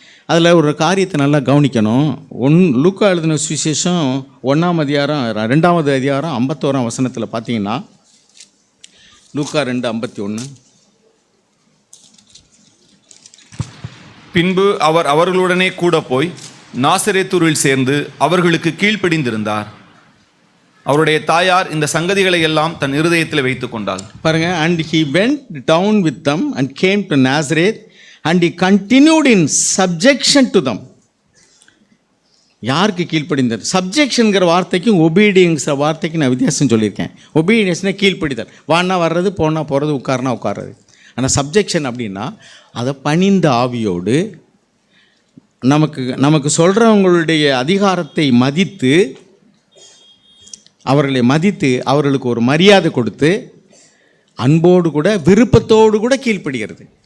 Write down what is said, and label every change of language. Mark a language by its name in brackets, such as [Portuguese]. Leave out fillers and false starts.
[Tamil] அதில் ஒரு காரியத்தை நல்லா கவனிக்கணும். லூக்கா எழுதின சுவிசேஷம் 1ஆம் அதிகாரம் 2வது அதிகாரம் 51ஆம் வசனத்தில் பார்த்தீங்கன்னா, லூக்கா 2:51. பின்பு அவர் அவர்களுடனே கூட போய் நாசரேத்தூரில் சேர்ந்து அவர்களுக்கு கீழ்ப்படிந்திருந்தார். அவருடைய தாயார் இந்த சங்கதிகளை எல்லாம் தன் இருதயத்தில் வைத்து கொண்டாள். பாருங்க, [English] and he went down with them and came to Nazareth and he continued in subjection to them. [Tamil] யாருக்கு கீழ்ப்படிந்தார்? சப்ஜெக்ஷனுங்கிற வார்த்தைக்கும் ஒபீடியன்ஸிற வார்த்தைக்கு நான் வித்தியாசம் சொல்லியிருக்கேன். ஒபீடியன்ஸ்னால் கீழ்ப்படிதல், வானா வர்றது, போனால் போகிறது, உட்காருனா உட்கார்றது. ஆனால் சப்ஜெக்ஷன் அப்படின்னா அதை பணிந்த ஆவியோடு நமக்கு சொல்கிறவங்களுடைய அதிகாரத்தை மதித்து, அவர்களை மதித்து அவர்களுக்கு ஒரு மரியாதை கொடுத்து அன்போடு கூட விருப்பத்தோடு கூட கீழ்ப்படுகிறது.